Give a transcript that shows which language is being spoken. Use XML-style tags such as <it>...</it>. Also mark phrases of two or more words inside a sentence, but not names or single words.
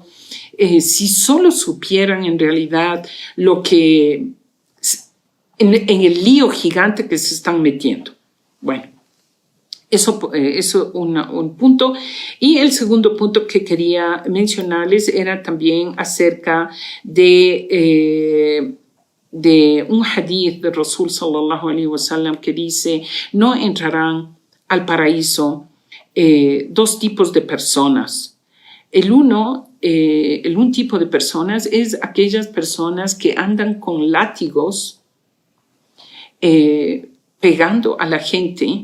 <es>Si solo supieran en realidad lo que en el lío gigante que se están metiendo. Bueno, eso un punto. Y el segundo punto que quería mencionarles era también acerca de un hadith de Rasul</es> <ar>صلى الله عليه وسلم</ar> <es>que dice: no entrarán al paraíso dos tipos de personas. Un tipo de personas es aquellas personas que andan con látigos pegando a la gente.</es>